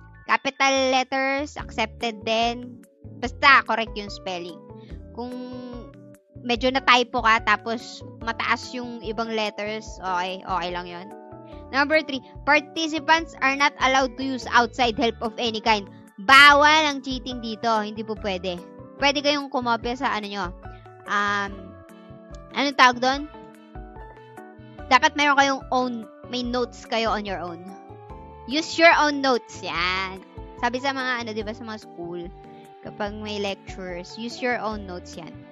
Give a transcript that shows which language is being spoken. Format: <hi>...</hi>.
<en>Capital letters, accepted</en> <tl>din. Basta correct yung spelling. Kung medyo na-typo ka, tapos mataas yung ibang letters, okay lang yon.</tl> <en>Number 3, participants are not allowed to use outside help of any kind.</en> <tl>Bawal ang cheating dito. Hindi po pwede. Pwede kayong kumopya sa nyo. Anong tawag doon? Dapat mayroon kayong may notes kayo</tl> <en>on your own. Use your own notes. Yan.</en> <tl>Sabi sa mga, diba, sa mga school, kapag may lectures,</tl> <en>use your own notes</en> <tl>yan.</tl>